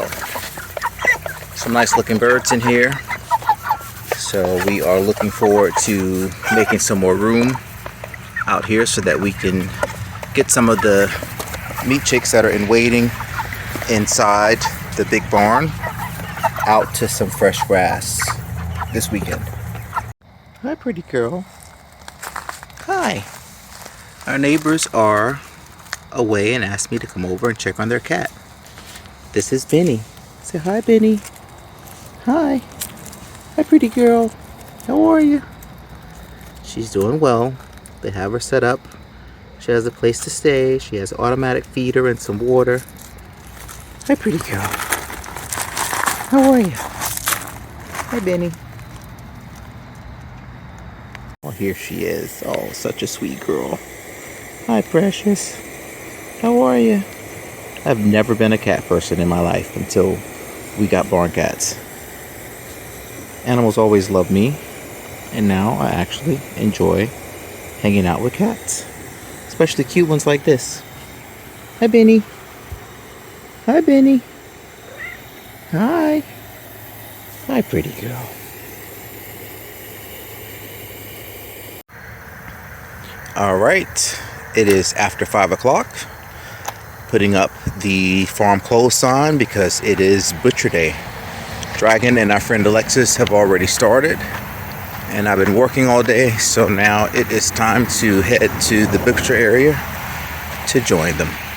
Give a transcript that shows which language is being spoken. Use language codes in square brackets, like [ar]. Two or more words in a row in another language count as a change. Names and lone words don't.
[en] Some nice looking birds in here, so we are looking forward to making some more room out here so that we can get some of the meat chicks that are in waiting inside the big barn out to some fresh grass this weekend. Hi, pretty girl. Hi. Our neighbors are away and asked me to come over and check on their cat. This is Benny. Say hi, Benny. Hi. Hi, pretty girl. How are you? She's doing well. They have her set up. She has a place to stay. She has an automatic feeder and some water. Hi, pretty girl. How are you? Hi, Benny. Oh, here she is. Oh, such a sweet girl. Hi, precious. How are you? I've never been a cat person in my life until we got barn cats. Animals always loved me, and now I actually enjoy hanging out with cats, especially cute ones like this. Hi, Benny. Hi, Benny. Hi. Hi, pretty girl. All right. It is after 5 o'clock. Putting up the farm closed sign because it is butcher day. Dragon and our friend Alexis have already started, and I've been working all day, so now it is time to head to the butcher area to join them.